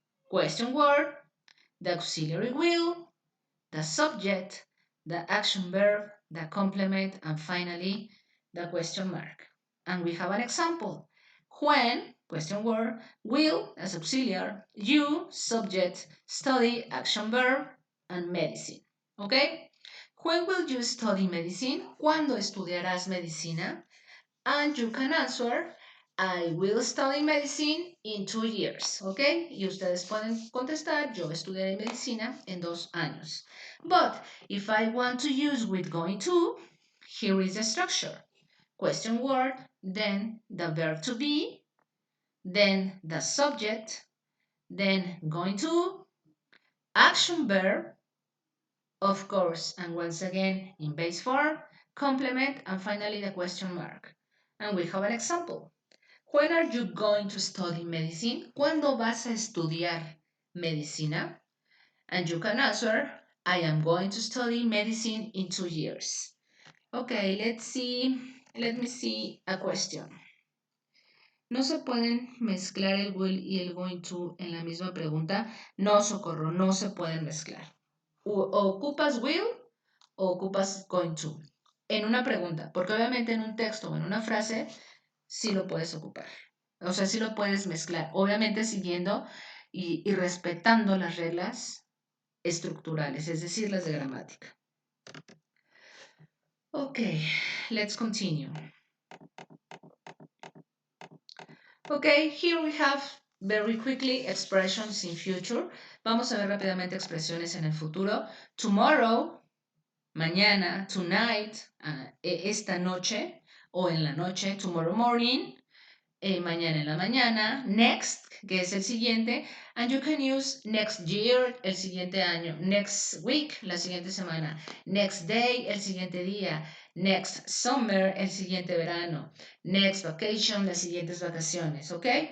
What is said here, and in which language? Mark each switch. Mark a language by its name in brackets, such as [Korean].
[English] Question word, the auxiliary will, the subject, the action verb, the complement, and finally, the question mark. And we have an example. When, question word, will as auxiliary, you, subject, study, action verb, and medicine. Okay? When will you study medicine? [Spanish] ¿Cuándo estudiarás medicina? [English] And you can answer, I will study medicine in 2 years, ¿ok? [Spanish] Y ustedes pueden contestar, yo estudiaré medicina en 2 años. [English] But if I want to use with going to, here is the structure. Question word, then the verb to be, then the subject, then going to, action verb, of course, and once again in base form, complement, and finally the question mark. And we have an example. When are you going to study medicine? [Spanish] ¿Cuándo vas a estudiar medicina? [English] And you can answer, I am going to study medicine in 2 years. Okay, let's see. Let me see a question. [Spanish] No se pueden mezclar el will y el going to en la misma pregunta. No, socorro, no se pueden mezclar. O ocupas will o ocupas going to en una pregunta, porque obviamente en un texto o en una frase sí lo puedes ocupar. O sea, sí lo puedes mezclar, obviamente siguiendo y respetando las reglas estructurales, es decir, las de gramática. [English] Okay, let's continue. Okay, here we have very quickly expressions in future. [Spanish] Vamos a ver rápidamente expresiones en el futuro. Tomorrow, mañana, tonight, esta noche o en la noche, tomorrow morning, mañana en la mañana, next, que es el siguiente, [English] and you can use next year, [Spanish] el siguiente año, next week, la siguiente semana, next day, el siguiente día, next summer, el siguiente verano, next vacation, las siguientes vacaciones, ¿ok?